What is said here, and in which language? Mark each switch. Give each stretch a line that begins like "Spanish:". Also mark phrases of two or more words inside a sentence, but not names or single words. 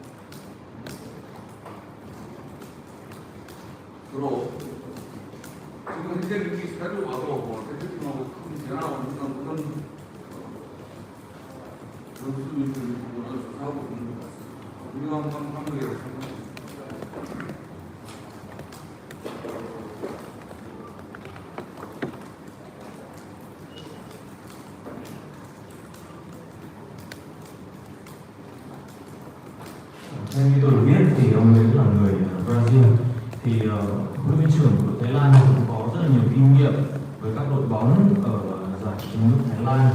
Korean: 서로 지금 현재 경기 스타일로 봐도 뭐 대표팀하고 큰 변화가 없는 그런 선수들을 조사하고 있는 것 같습니다. 우리가 감독이라고 생각합니다.
Vietnamese: Theo như tôi được biết thì ông ấy là người Brazil, thì huấn luyện viên trưởng của Thái Lan cũng có rất là nhiều kinh nghiệm với các đội bóng ở giải chính nước Thái Lan.